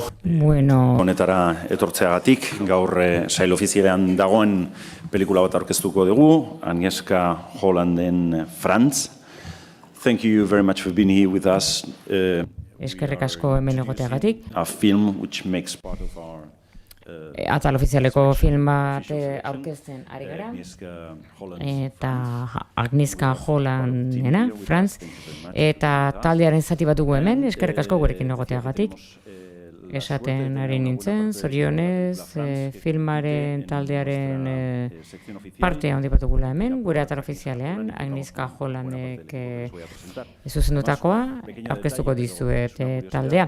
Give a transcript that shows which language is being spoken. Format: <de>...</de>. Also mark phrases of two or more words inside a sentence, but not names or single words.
<eu>Bueno, honetara etortzeagatik. Gaur sail ofizialean dagoen pelikula bat aurkeztuko dugu, Agnieszka Hollanden Franz.</eu> <en>Thank you very much for being here with us.</en> <eu>eskerrik asko hemen egoteagatik.</eu> <en>A film which makes part of our</en> <eu>Atal ofizialeko film bat aurkezten ari gara. Agnieszka Holland. Eta Agnieszka Hollandena, Franz. Eta taldearen zati bat dugu hemen, eskerrik asko gurekin egoteagatik. Esaten ari nintzen, zorionez, filmaren taldearen parte handi bat dugula hemen, gure atal ofizialean, Agnieszka Hollandek zuzendutakoa, aurkeztuko dizuet taldea.</eu>